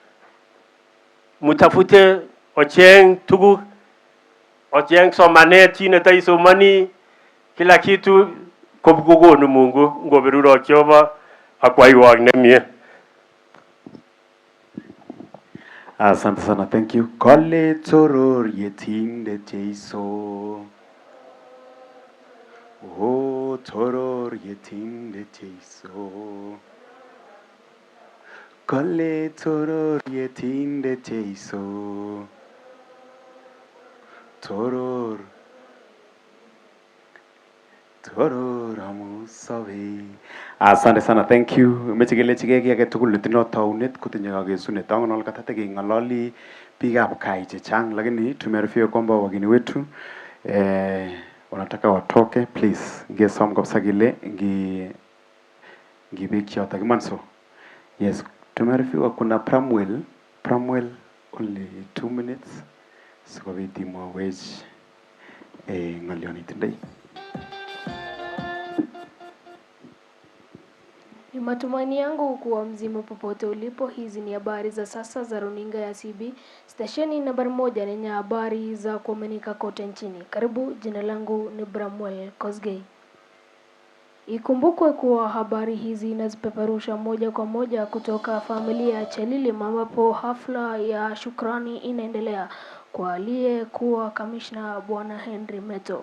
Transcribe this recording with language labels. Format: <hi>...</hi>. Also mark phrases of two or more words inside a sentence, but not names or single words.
<kln>Mutafute ocheng tugu, ocheng somanet chine taisomani,</kln> <sw>kila kitu</sw> <kln>kopkugonu Mungu ngoberuto chova akwai wangnemye.</kln> <sw>Asante sana,</sw> <en>thank you.</en> <kln>Kole toror yetinde Jesu. Oh, toror yetinde Jesu. Kole toror yetinde Jesu. Toror amusabe.</kln> <sw>Asante sana,</sw> <en>thank you.</en> <kln>Mechigele chigege age tugul netino taunet kutinye kagesunet angonol katate kengalali biikab kai chechang,</kln> <sw>lakini tumearifiwa kwamba wageni wetu wanataka watoke.</sw> <kln>Please ngesom kabisa kile ngibeki yote kimanso. Yes,</kln> <sw>tumearifiwa kuna</sw> <kln>Pramwell</kln> <en>only 2 minutes</en> <kln>sikobit imwawech ng'olyonitindoi.</kln> <sw>Ni matumaini yangu kuwa mzima popote ulipo. Hizi ni habari za sasa za runinga ya CB, stesheni nambari 1 yenye habari za kuaminika kote nchini. Karibu, jina langu ni Bramwell Kosgei. Ikumbukwe kuwa habari hizi inazipeperusha moja kwa moja kutoka familia ya Chelili, ambapo hafla ya shukrani inaendelea kwa aliyekuwa kamishna Bwana Henry Metto.</sw>